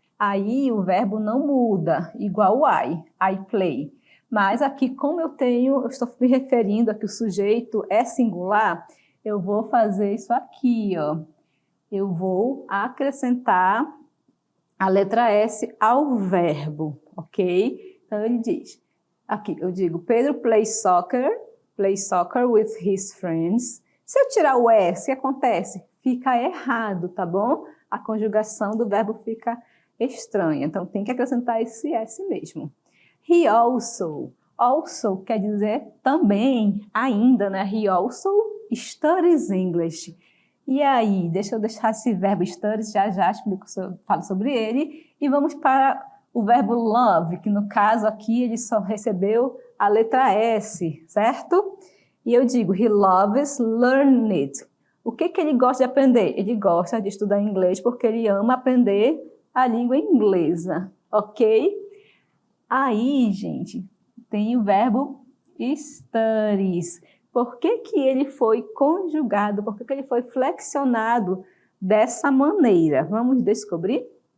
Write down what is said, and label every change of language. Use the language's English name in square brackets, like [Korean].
[Portuguese] Aí o verbo não muda, igual o I play. Mas aqui, como eu estou me referindo a que o sujeito é singular, eu vou fazer isso aqui, ó. Eu vou acrescentar a letra S ao verbo, ok? Então, ele diz, aqui eu digo, [English] Pedro plays soccer with his friends. [Portuguese] Se eu tirar o S, o que acontece? Fica errado, tá bom? A conjugação do verbo fica estranha, então tem que acrescentar esse S mesmo. [English] He also [Portuguese] quer dizer também, ainda, né? He also [English] studies English. [Portuguese] E aí, deixa eu deixar esse verbo studies, já falo sobre ele. E vamos para o verbo love, que no caso aqui ele só recebeu a letra S, certo? E eu digo, [English] he loves learning it. [Portuguese] O que ele gosta de aprender? Ele gosta de estudar inglês porque ele ama aprender a língua inglesa, ok? Aí, gente, tem o verbo studies. Por que ele foi conjugado? Por que ele foi flexionado dessa maneira? Vamos descobrir?